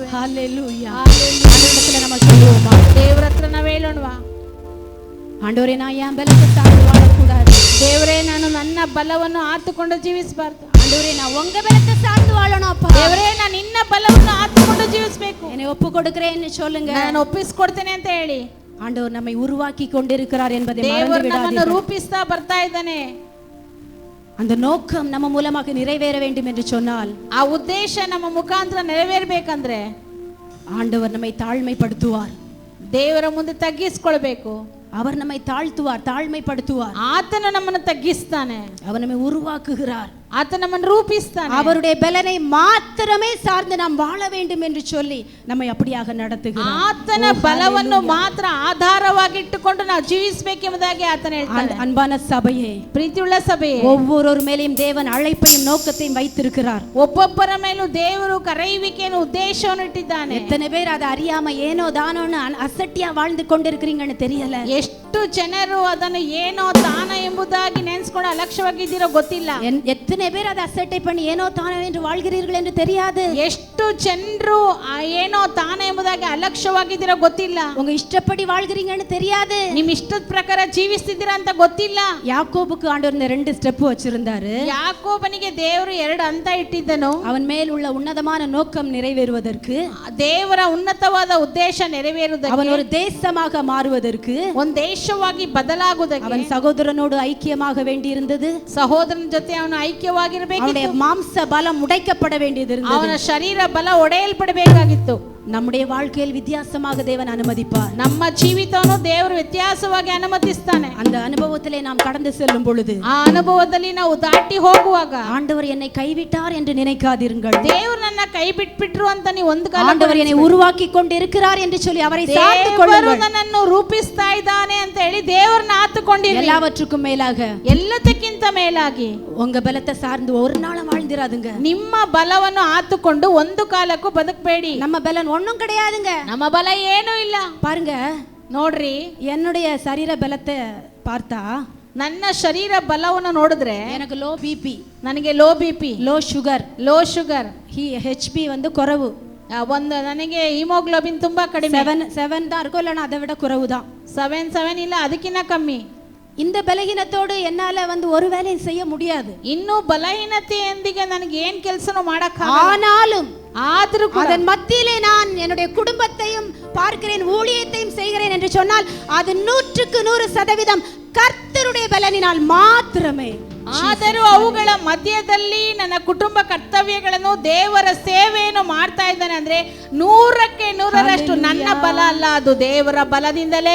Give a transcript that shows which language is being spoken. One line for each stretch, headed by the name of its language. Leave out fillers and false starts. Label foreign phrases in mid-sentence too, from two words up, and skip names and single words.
Tamil: ஹalleluya.
Kannada: ಹಲ್ಲೆಲೂಯಾ.
Tamil: ஆண்டவரத்துல நம்ம சொல்லுவோமா?
Kannada: ದೇವರ ಹತ್ರ ನಾವು ಹೇಳೋಣವಾ?
Tamil: ஆண்டவரே, நான் என் பலத்தை சார்ந்து வாழக்கூடாது.
Kannada: ದೇವರೇ, ನಾನು ನನ್ನ ಬಲವನ್ನು ಆತುಕೊಂಡು ಜೀವಿಸಬಾರ್ದು.
Tamil: ஆண்டவரே, நான் உங்க பலத்தை சார்ந்து வாழணும் அப்பா.
Kannada: ದೇವರೇ, ನಾನು ನಿನ್ನ ಬಲವನ್ನು ಆತುಕೊಂಡು ಜೀವಿಸಬೇಕು.
Tamil: என்னை ஒப்பு கொடுக்கிறேன்னு சொல்லுங்க.
Kannada: ನಾನು ಒಪ್ಪಿಸಿಕೊಡ್ತೇನೆ ಅಂತ ಹೇಳಿ.
Tamil: ஆண்டவர் நம்மை உருவாக்கி கொண்டிருக்கிறார் என்பதை மறந்து
Kannada: ದೇವರು ನಮ್ಮನ್ನು
Tamil: விடாதீர்கள்.
Kannada: ರೂಪಿಸ್ತಾ ಬರ್ತಾ ಇದ್ದಾನೆ.
Tamil: அந்த நோக்கம் நம்ம மூலமாக நிறைவேற வேண்டும் என்று சொன்னால்,
Kannada: ಆ ಉದ್ದೇಶ ನಮ್ಮ ಮುಖಾಂತರ ನೆರವೇರಬೇಕಂದ್ರೆ
Tamil: ஆண்டவர் நம்மை தாழ்மைப்படுத்துவார்.
Kannada: ದೇವರ ಮುಂದೆ ತಗ್ಗಿಸಿಕೊಳ್ಬೇಕು.
Tamil: அவர் நம்மை தாழ்த்துவார், தாழ்மைப்படுத்துவார்.
Kannada: ಆತನು ನಮ್ಮನ್ನು ತಗ್ಗಿಸ್ತಾನೆ.
Tamil: அவர் நம்மை உருவாக்குகிறார்.
Kannada: ಆತ ನಮ್ಮನ್ನು ರೂಪಿಸ್ತಾನೆ.
Tamil: அவருடைய பலனை மாத்திரமே சார்ந்து நாம் வாழ வேண்டும் என்று சொல்லி நம்மை அப்படியாக நடத்துகிறார்.
Kannada: ಆತನ ಬಲವನ್ನು ಮಾತ್ರ ಆಧಾರವಾಗಿಟ್ಟುಕೊಂಡು ನಾವು ಜೀವಿಸಬೇಕೆಂಬುದಾಗಿ ಆತನ ಹೇಳ್ತಾನೆ.
Tamil: அன்பான சபையே,
Kannada: ಪ್ರೀತಿಯುಳ್ಳ ಸಭೆಯೇ,
Tamil: ஒவ்வொரு மேலையும் தேவன் அழைப்பையும் நோக்கத்தையும் வைத்திருக்கிறார்.
Kannada: ಒಬ್ಬೊಬ್ಬರ ಮೇಲೂ ದೇವರು ಕರೆಯುವಿಕೆಯನ್ನು ಉದ್ದೇಶವನ್ನು ಇಟ್ಟಿದ್ದಾನೆ.
Tamil: எத்தனை பேர் அதை அறியாம ஏனோ தானோன்னு அசட்டியா வாழ்ந்து கொண்டிருக்கிறீங்கன்னு தெரியல.
Kannada: ಎಷ್ಟು ಜನರು ಅದನ್ನು ಏನೋ ತಾನ ಎಂಬುದಾಗಿ ನೆನೆಸ್ಕೊಂಡು ಅಲಕ್ಷ್ಯವಾಗಿದ್ದೀರೋ ಗೊತ್ತಿಲ್ಲ.
Tamil: எத்தனை எத்தனை பேர் அதை அசட்டை பண்ணி ஏனோ தானோ என்று வாழ்கிறீர்கள் என்று தெரியாது.
Kannada: ಎಷ್ಟು ಜನರು ಏನೋ ತಾನೇ ಎಂಬುದಾಗಿ ಅಲಕ್ಷ್ಯವಾಗಿದ್ದೀರಾ ಗೊತ್ತಿಲ್ಲ.
Tamil: உங்க இஷ்டப்படி வாழ்கிறீங்கன்னு தெரியாது.
Kannada: ನಿಮ್ ಇಷ್ಟದ ಪ್ರಕಾರ ಜೀವಿಸ್ತಿದ್ದೀರಾ ಅಂತ ಗೊತ್ತಿಲ್ಲ.
Tamil: யாக்கோபுக்கு ஆண்டவர் இந்த 2 ஸ்டெப் வச்சிருந்தாரு.
Kannada: ಯಾಕೋಬನಿಗೆ ದೇವರು 2 ಹಂತ ಇಟ್ಟಿದ್ದನು.
Tamil: அவன் மேல் உள்ள உன்னதமான நோக்கம் நிறைவேறுவதற்கு,
Kannada: ದೇವರ ಉನ್ನತವಾದ ಉದ್ದೇಶ ನೆರವೇರುವುದಕ್ಕೆ,
Tamil: அவன் ஒரு தேசமாக மாறுவதற்கு,
Kannada: ಒಂದು ದೇಶವಾಗಿ ಬದಲಾಗುವುದಕ್ಕೆ,
Tamil: அவன் சகோதரனோடு ஐக்கியமாக வேண்டியிருந்தது.
Kannada: ಸಹೋದರನ ಜೊತೆ ಅವನು ಐಕ್ಯವಾಗಿರಬೇಕು.
Tamil: அவனுடைய மாம்ச பலம் உடைக்கப்பட வேண்டியது இருந்தது.
Kannada: ಅವನ ಶರೀರ ಬಲ ಒಡೆಯಲ್ಪಡಬೇಕಾಗಿತ್ತು.
Tamil: நம்முடைய வாழ்க்கையில் வித்தியாசமாக தேவன் அனுமதிப்பார்.
Kannada: ನಮ್ಮ ಜೀವಿತವನ್ನು ದೇವರು ವ್ಯತ್ಯಾಸವಾಗಿ ಅನುಮತಿಸ್ತಾನೆ.
Tamil: அந்த அனுபவத்திலே நாம் கடந்து செல்லும் பொழுது,
Kannada: ಆ ಅನುಭವದಲ್ಲಿ ನಾವು ದಾಟಿ ಹೋಗುವಾಗ,
Tamil: ஆண்டவர் என்னை கைவிட்டார் என்று நினைக்காதீர்கள்.
Kannada: ದೇವರು ನನ್ನ ಕೈ ಬಿಟ್ಬಿಟ್ರು ಅಂತ ನೀವು ಒಂದು ಕಾಲ,
Tamil: ஆண்டவர் என்னை உருவாக்கி கொண்டிருக்கிறார் என்று சொல்லி அவரை சார்ந்து
Kannada: ದೇವರು
Tamil: கொள்ளுங்கள்.
Kannada: ನನ್ನನ್ನು ರೂಪಿಸ್ತಾ ಇದ್ದಾನೆ ಅಂತ ಹೇಳಿ ದೇವರನ್ನ ಆತುಕೊಂಡಿರಿ.
Tamil: எல்லாவற்றுக்கும் மேலாக,
Kannada: ಎಲ್ಲದಕ್ಕಿಂತ ಮೇಲಾಗಿ
Tamil: உங்க பலத்தை சார்ந்து ஒரு நாளும் வாழ்ந்திராதுங்க.
Kannada: ನಿಮ್ಮ ಬಲವನ್ನು ಆತುಕೊಂಡು ಒಂದು ಕಾಲಕ್ಕೂ ಬದುಕಬೇಡಿ.
Tamil: நம்ம பலன் ஒண்ணும் கிடையாதுங்க.
Kannada: ನಮ್ಮ ಬಲ ಏನೂ ಇಲ್ಲ.
Tamil: பாருங்க,
Kannada: ನೋಡ್ರಿ,
Tamil: என்னுடைய சரீர பலத்தை பார்த்தா,
Kannada: ನನ್ನ ಶರೀರ ಬಲವನ್ನು ನೋಡಿದ್ರೆ
Tamil: எனக்கு
English: low BP,
Kannada: ನನಗೆ
English: low BP, low sugar, low sugar,
Tamil: ஹெச்பி வந்து குறைவு.
Kannada: ಒಂದು ನನಗೆ ಹಿಮೋಗ್ಲೋಬಿನ್ ತುಂಬಾ ಕಡಿಮೆ,
Tamil: 7 தான் இருக்கும், இல்லைன்னா அதை விட குறைவு தான்.
Kannada: 7 ಇಲ್ಲ, ಅದಕ್ಕಿಂತ ಕಮ್ಮಿ.
Tamil: இந்த பலகீனத்தோடு என்னால வந்து ஒரு வேலையும் செய்ய முடியாது.
Kannada: ಇನ್ನು ಬಲಹೀನತೆಯೊಂದಿಗೆ ನನಗೆ ಏನ್ ಕೆಲಸನೂ ಮಾಡಕ್ಕ,
Tamil: ஆனாலும்
Kannada: ಆದ್ರೂ
Tamil: அதன் மத்தியிலே நான் என்னுடைய குடும்பத்தையும் பார்க்கிறேன், ஊழியத்தையும் செய்கிறேன் என்று சொன்னால் அது 100% கர்த்தருடைய பலனினால் மாத்திரமே.
Kannada: ಆದರೂ ಅವುಗಳ ಮಧ್ಯದಲ್ಲಿ ನನ್ನ ಕುಟುಂಬ ಕರ್ತವ್ಯಗಳನ್ನು, ದೇವರ ಸೇವೆಯನ್ನು ಮಾಡ್ತಾ ಇದ್ದಾನೆ ಅಂದ್ರೆ 100ಕ್ಕೆ 100ರಷ್ಟು ನನ್ನ ಬಲ ಅಲ್ಲ, ಅದು ದೇವರ ಬಲದಿಂದಲೇ.